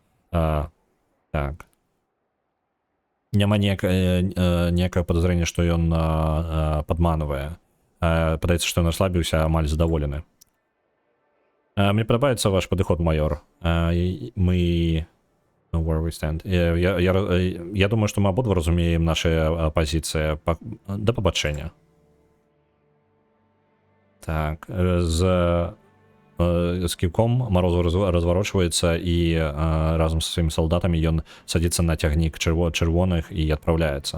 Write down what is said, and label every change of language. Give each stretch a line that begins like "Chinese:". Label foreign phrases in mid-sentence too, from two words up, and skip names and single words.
Belarusian: Так. Няма ніякага падазрення, што ён падманвае. Падаецца, што ён аслабіўся, амаль задаволены. Мне падабаецца ваш падыход, майор. Мы...
English: Where we stand.
Belarusian: Я думаю, што мы абодва разумеем наша пазіцыя. Да пабачэння. Так, з кіўком Марозаў разварочваецца і разам са сваімі салдатамі ён садзіцца на цягнік чырвоных і адпраўляецца.